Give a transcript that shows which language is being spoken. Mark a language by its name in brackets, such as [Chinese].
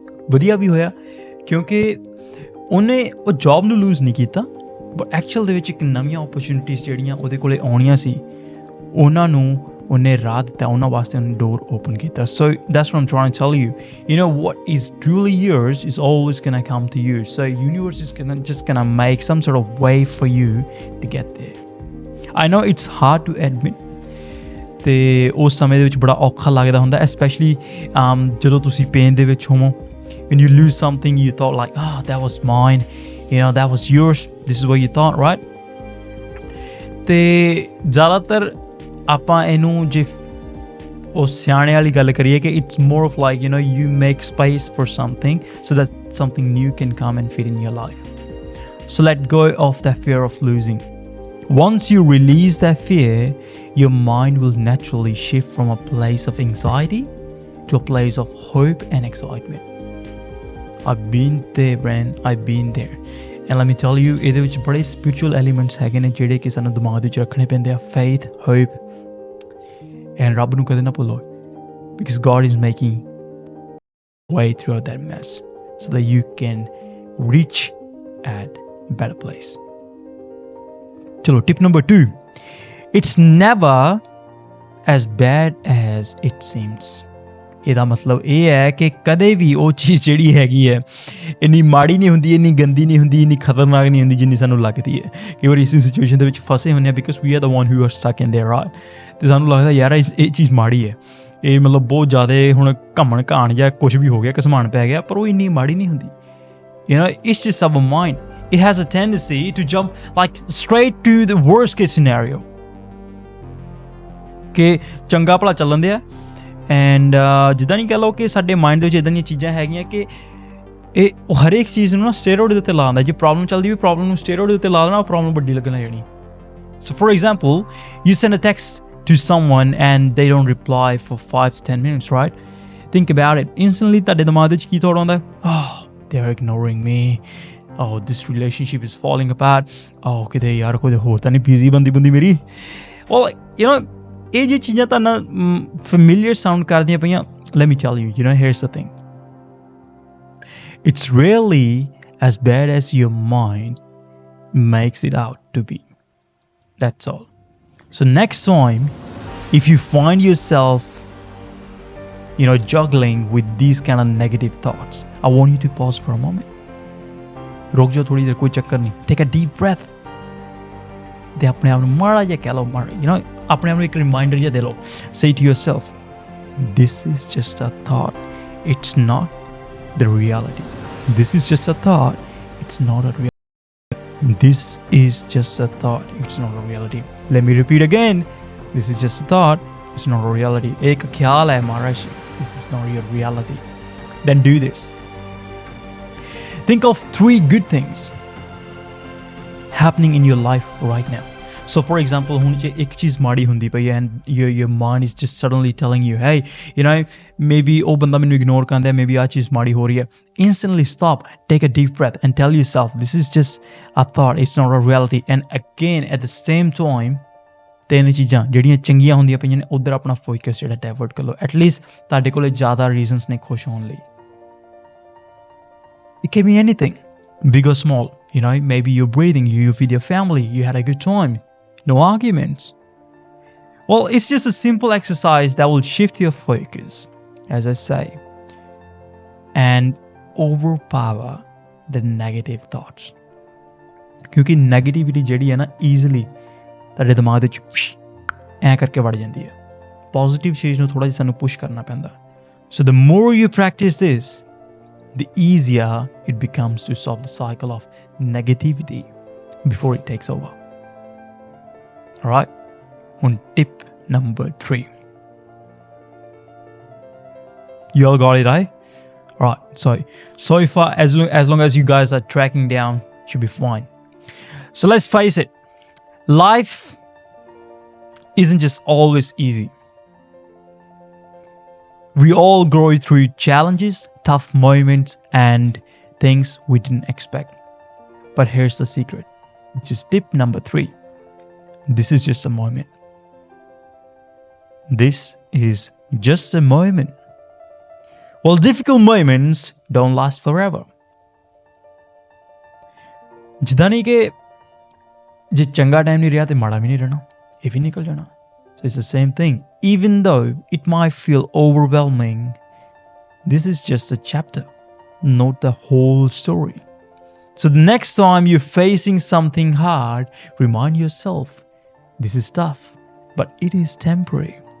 [Punjabi] ਵਧੀਆ ਵੀ ਹੋਇਆ, ਕਿਉਂਕਿ ਉਹਨੇ ਉਹ ਜੋਬ ਨੂੰ ਲੂਜ਼ ਨਹੀਂ ਕੀਤਾ, ਬਟ ਐਕਚੁਅਲ ਦੇ ਵਿੱਚ ਇੱਕ ਨਵੀਆਂ ਓਪਰਚੁਨਿਟੀਜ਼ ਜਿਹੜੀਆਂ ਉਹਦੇ ਕੋਲ ਆਉਣੀਆਂ ਸੀ, ਉਹਨਾਂ ਨੂੰ ਉਹਨੇ ਰਾਹ ਦਿੱਤਾ, ਉਹਨਾਂ ਵਾਸਤੇ ਉਹਨੇ ਡੋਰ ਓਪਨ ਕੀਤਾ। [English] So that's what I'm trying to tell you. What is truly yours is always gonna come to you. So universe is gonna make some sort of way for you to get there. I know it's hard to admit, [Punjabi] ਤੇ ਉਸ ਸਮੇਂ ਦੇ ਵਿੱਚ ਬੜਾ ਔਖਾ ਲੱਗਦਾ ਹੁੰਦਾ, especially ਜਦੋਂ ਤੁਸੀਂ ਪੇਨ ਦੇ ਵਿੱਚ ਹੋਵੋ। [English] When you lose something you thought like, that was mine, that was yours, this is what you thought, right? [Punjabi] ਤੇ ਜ਼ਿਆਦਾਤਰ ਆਪਾਂ ਇਹਨੂੰ ਜੇ ਉਹ ਸਿਆਣੇ ਵਾਲੀ ਗੱਲ ਕਰੀਏ ਕਿ [English] It's more of like you make space for something so that something new can come and fit in your life. So let go of that fear of losing. Once you release that fear, your mind will naturally shift from a place of anxiety to a place of hope and excitement. I've been there, Brand. I've been there. And let me tell you, [Punjabi] ਇਹਦੇ ਵਿੱਚ ਬੜੇ spiritual elements ਹੈਗੇ ਨੇ ਜਿਹੜੇ ਕਿ ਸਾਨੂੰ ਦਿਮਾਗ ਵਿੱਚ ਰੱਖਣੇ ਪੈਂਦੇ ਆ। [English] faith, hope, and [Punjabi] ਰੱਬ ਨੂੰ ਕਦੇ ਨਾ ਭੁੱਲੋ, [English] because God is making way throughout that mess so that you can reach at a better place. Chalo, tip number 2. It's never as bad as it seems. [Punjabi] ਇਹਦਾ ਮਤਲਬ ਇਹ ਹੈ ਕਿ ਕਦੇ ਵੀ ਉਹ ਚੀਜ਼ ਜਿਹੜੀ ਹੈਗੀ ਹੈ ਇੰਨੀ ਮਾੜੀ ਨਹੀਂ ਹੁੰਦੀ, ਇੰਨੀ ਗੰਦੀ ਨਹੀਂ ਹੁੰਦੀ, ਇੰਨੀ ਖਤਰਨਾਕ ਨਹੀਂ ਹੁੰਦੀ ਜਿੰਨੀ ਸਾਨੂੰ ਲੱਗਦੀ ਹੈ। ਕਈ ਵਾਰੀ ਇਸ ਸਿਚੁਏਸ਼ਨ ਦੇ ਵਿੱਚ ਫਸੇ ਹੁੰਦੇ ਹਾਂ [English] Because we are the one who are stuck in there, right. [Punjabi] ਅਤੇ ਸਾਨੂੰ ਲੱਗਦਾ ਯਾਰ ਇਹ ਚੀਜ਼ ਮਾੜੀ ਹੈ, ਇਹ ਮਤਲਬ ਬਹੁਤ ਜ਼ਿਆਦਾ ਹੁਣ ਘਮਣ ਘਾਣ ਜਾਂ ਕੁਛ ਵੀ ਹੋ ਗਿਆ, ਘਸਮਾਨ ਪੈ ਗਿਆ, ਪਰ ਉਹ ਇੰਨੀ ਮਾੜੀ ਨਹੀਂ ਹੁੰਦੀ। [English] You know, it's just our mind. It has a tendency to jump like straight to the worst case scenario. [Punjabi] ਕਿ ਚੰਗਾ ਭਲਾ ਚੱਲਣ ਦਿਆ ਐਂਡ ਜਿੱਦਾਂ ਨਹੀਂ ਕਹਿ ਲਓ ਕਿ ਸਾਡੇ ਮਾਈਂਡ ਦੇ ਵਿੱਚ ਇੱਦਾਂ ਦੀਆਂ ਚੀਜ਼ਾਂ ਹੈਗੀਆਂ ਕਿ ਇਹ ਹਰੇਕ ਚੀਜ਼ ਨੂੰ ਨਾ ਸਟੇਰੋਇਡ ਦੇ ਉੱਤੇ ਲਾ ਦਿੰਦਾ। ਜੇ ਪ੍ਰੋਬਲਮ ਚੱਲਦੀ ਵੀ ਪ੍ਰੋਬਲਮ ਨੂੰ ਸਟੇਰੋਇਡ ਦੇ ਉੱਤੇ ਲਾ ਦੇਣਾ, ਉਹ ਪ੍ਰੋਬਲਮ ਵੱਡੀ ਲੱਗਣ ਲੱਗ ਜਾਣੀ। [English] So for example you send a text to someone and they don't reply for 5 to 10 minutes, right? Think about it. [Punjabi] Instantly ਤੁਹਾਡੇ ਦਿਮਾਗ ਵਿੱਚ ਕੀ ਥੋੜਾ ਆਉਂਦਾ? [English] They're ignoring me. Oh, this relationship is falling apart. [Punjabi] Oh, ਕਿਤੇ ਯਾਰ ਕੋਈ ਹੋਰ ਤਾਂ ਨਹੀਂ ਬਿਜ਼ੀ ਬੰਦੀ ਮੇਰੀ। [English] Well, you know, [Punjabi] ਇਹ ਜੇ ਚੀਜ਼ਾਂ ਤਾਂ ਨਾ familiar sound ਕਰਦੀਆਂ ਪਈਆਂ। [English] Let me tell you, you know, here's the thing. It's rarely as bad as your mind makes it out to be. That's all. So next time, if you find yourself, you know, juggling with these kind of negative thoughts, I want you to pause for a moment. [Hindi] रुक जाओ थोड़ी देर, कोई चक्कर नहीं. [English] Take a deep breath. [Hindi] ते अपने आप [Punjabi] ਨੂੰ ਮਾੜਾ ਜਿਹਾ ਕਹਿ ਲਓ, you know, ਆਪਣੇ ਆਪ ਨੂੰ ਇੱਕ reminder ਜਿਹਾ ਦੇ ਲਓ. [English] Say to yourself, this is just a thought. It's not the reality. This is just a thought. It's not a reality. This is just a thought. It's not a reality. Let me repeat again. This is just a thought. It's not a reality. [Hindi] एक ख्याल है महाराज. [English] This is not your reality. Then do this. Think of 3 good things happening in your life right now. So for example, [Punjabi] ਹੁਣ ਜੇ ਇੱਕ ਚੀਜ਼ ਮਾੜੀ ਹੁੰਦੀ ਪਈ ਹੈ [English] and your mind is just suddenly telling you, hey, you know, maybe [Punjabi] ਉਹ ਬੰਦਾ ਮੈਨੂੰ ਇਗਨੋਰ ਕਰਦਾ, maybe ਆਹ ਚੀਜ਼ ਮਾੜੀ ਹੋ ਰਹੀ ਹੈ. [English] Instantly stop, take a deep breath and tell yourself, this is just a thought, it's not a reality. And again, at the same time, [Punjabi] 3 ਚੀਜ਼ਾਂ ਜਿਹੜੀਆਂ ਚੰਗੀਆਂ ਹੁੰਦੀਆਂ ਪਈਆਂ ਨੇ ਉੱਧਰ ਆਪਣਾ ਫੋਕਸ ਜਿਹੜਾ ਡਾਇਵਰਟ ਕਰ ਲਓ. ਐਟਲੀਸਟ ਤੁਹਾਡੇ ਕੋਲ ਜ਼ਿਆਦਾ ਰੀਜ਼ਨਸ ਨੇ ਖੁਸ਼ ਹੋਣ ਲਈ. [English] It can be anything, big or small. You know, maybe you're breathing, you're with your family, you had a good time, no arguments. Well, it's just a simple exercise that will shift your focus, as I say, and overpower the negative thoughts. [Punjabi] ਕਿਉਂਕਿ negativity ਜਿਹੜੀ ਹੈ ਨਾ easily ਤੁਹਾਡੇ ਦਿਮਾਗ ਦੇ ਵਿੱਚ ਐਂ ਕਰਕੇ ਵੜ ਜਾਂਦੀ ਹੈ. ਪੋਜ਼ੀਟਿਵ ਚੀਜ਼ ਨੂੰ ਥੋੜ੍ਹਾ ਜਿਹਾ ਸਾਨੂੰ ਪੁਸ਼ ਕਰਨਾ ਪੈਂਦਾ. [English] So the more you practice this, the easier it becomes to stop the cycle of negativity before it takes over. All right? On tip number 3. You all got it, right? All right. So far, as long as you guys are tracking down, should be fine. So let's face it. Life isn't just always easy. We all go through challenges, tough moments, and things we didn't expect. But here's the secret, which is tip number 3. This is just a moment. This is just a moment. Well, difficult moments don't last forever. [Punjabi] ਜਿੱਦਾਂ ਨਹੀਂ ਕਿ ਜੇ ਚੰਗਾ time ਨਹੀਂ ਰਿਹਾ ਤੇ ਮਾੜਾ ਵੀ ਨਹੀਂ ਰਹਿਣਾ, ਇਹ ਵੀ ਨਿਕਲ ਜਾਣਾ. [English] So it's the same thing. Even though it might feel overwhelming, this is just a chapter, not the whole story. So the next time you're facing something hard, remind yourself, this is tough, but it is temporary.